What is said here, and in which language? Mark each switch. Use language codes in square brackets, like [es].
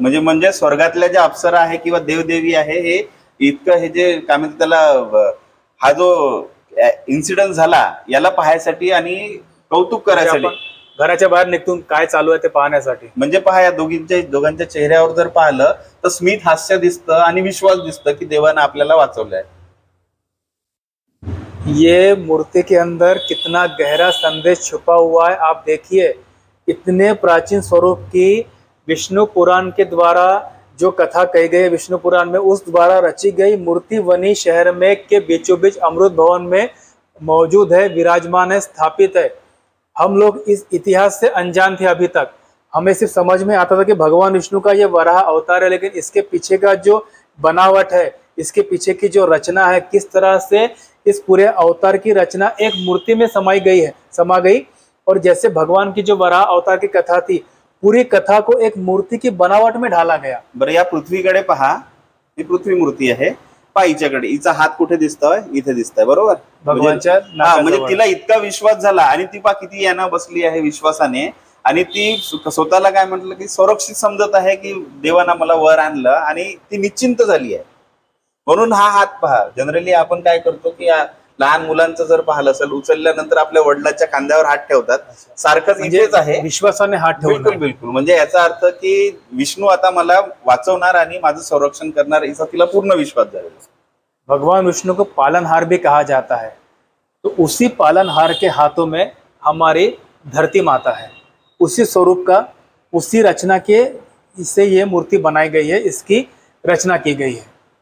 [mr] म्हणजे स्वर्गातल्या ज्या अप्सरा आहे किंवा देवदेवी आहे हे इतकं हे जे काय म्हणते त्याला, हा जो इन्सिडेंट झाला याला पाहायसाठी आणि कौतुक करायसाठी, घराच्या बाहेर निघून काय चालू आहे ते पाहण्यासाठी. म्हणजे पहा या दोघांच्या चेहऱ्यावर जर पाहिलं तर स्मित हास्य दिसतं आणि विश्वास दिसतं की देवानं आपल्याला वाचवलंय. [hi] ये मूर्ति के अंदर कितना गहरा संदेश छुपा हुआ है आप देखिए. इतने प्राचीन स्वरूप की विष्णु पुराण के द्वारा जो कथा कही गई है विष्णु पुराण में, उस द्वारा रची गई मूर्ति वनी शहर में के बीचों बीच अमृत भवन में मौजूद है, विराजमान है, स्थापित है. हम लोग इस इतिहास से अनजान थे. अभी तक हमें सिर्फ समझ में आता था कि भगवान विष्णु का ये वराह अवतार है, लेकिन इसके पीछे का जो बनावट है, इसके पीछे की जो रचना है, किस तरह से इस पूरे अवतार की रचना एक मूर्ति में समा गई. और जैसे भगवान की जो वराह अवतार की कथा थी, पूरी कथा को एक मूर्ति की बनावट में ढाला गया. [mr] बरं, या पृथ्वीकडे पहा, ही पृथ्वी मूर्ती आहे. पायीच्याकडे हिचा हात कुठे दिसतोय, इथे दिसतोय बरोबर. भगवानच्या म्हणजे तिला इतका विश्वास झाला आणि ती पा किती यांना बसली आहे विश्वासाने, आणि ती स्वतःला काय म्हटलं की सुरक्षित समजत आहे की देवानं मला वर आणलं आणि ती निश्चिंत झाली आहे. म्हणून हा हात पहा. जनरली आपण काय करतो की लहान मुलांचं जर पाहिलं असेल, उचलल्यानंतर आपल्या वडिलांच्या खांद्यावर हात ठेवतात, सारखंच इथेच आहे, विश्वासाने हात ठेवून. बिलकुल. म्हणजे याचा अर्थ की विष्णू आता मला वाचवणार आणि माझं संरक्षण करणार, याचा तिला पूर्ण विश्वास झालेला. [hi] भगवान विष्णु को पालनहार भी कहा जाता है. तो उसी पालनहार के हाथों में हमारी धरती माता है. उसी स्वरूप का, उसी रचना के इससे ये मूर्ति बनाई गई है, इसकी रचना की गई है.